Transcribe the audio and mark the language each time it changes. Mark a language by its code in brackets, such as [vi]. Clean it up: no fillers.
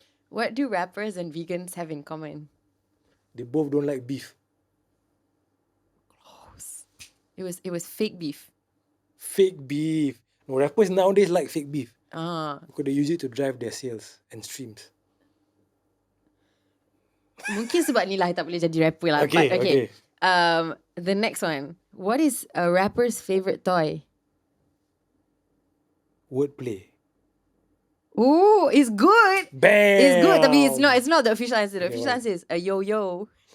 [en] What do rappers and vegans have in common? They both don't like beef. Close. It was fake beef. Fake beef. No, rappers nowadays like fake beef. Because they use it to drive their sales and streams. [ms] Mungkin sebab ni lah [en] I [ms] tak boleh jadi rapper lah. [en] Okay, But okay. The next one. What is a rapper's favorite toy? Wordplay. Ooh, it's good. Bam! It's good, [ms] tapi [en] it's not the official answer. The official answer is a yo-yo.